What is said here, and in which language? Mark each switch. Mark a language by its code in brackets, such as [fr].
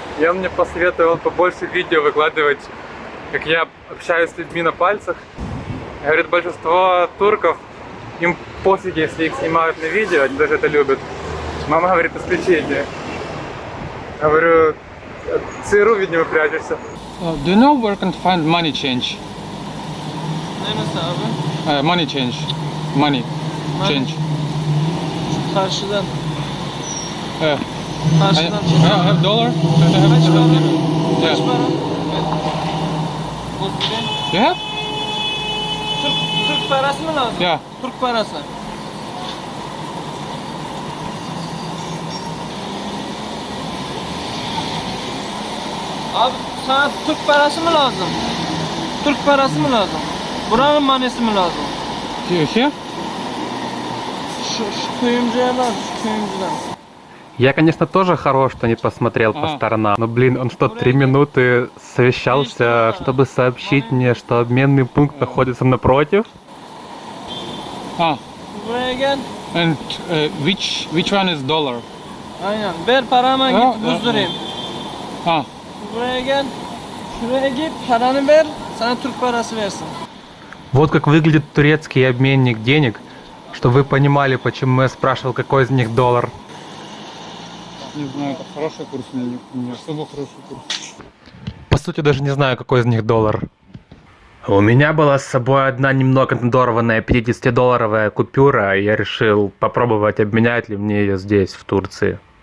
[ru] И он мне посоветовал побольше видео выкладывать, как я общаюсь с людьми на пальцах. Говорит, большинство турков, им пофиг, если их снимают на видео, они даже это любят. Мама говорит, исключение. Говорю, ЦРУ, видимо, прячешься. [en] Do you know where can find money change? Money change. Money change. [tr] Karşıdan. [en] I [tr] Karşıdan. [en] have dollar. [tr] Kaç para? [en] Yeah. [tr] Kaç para? Uzbek. [en] You have? [tr] Türk parası mı lazım? [en] Yeah. [tr] Türk parası. Abi sana Türk parası mı lazım? Türk parası mı lazım? Buranın manesi mi lazım? [en] Here? [tr] Şu kuyumcuya lazım, şu kuyumcudan. [ru] Я, конечно, тоже хорош, что не посмотрел по сторонам. Но, блин, он что, 3 минуты совещался, чтобы сообщить мне, что обменный пункт находится напротив? [tr] Buraya gel. [en] And which one is dollar? [tr] Aynen. Ver paramı git buzdurayım. Ah. Buraya gel. Şuraya git, paranı ver, sana Türk parası versin. [ru] Вот как выглядит турецкий обменник денег, чтобы вы понимали, почему я спрашивал, какой из них доллар. Не знаю, это хороший курс или не особо хороший курс. По сути, даже не знаю, какой из них доллар. У меня была с собой одна немного надорванная 50-долларовая купюра, и я решил попробовать, обменять ли мне ее здесь, в Турции.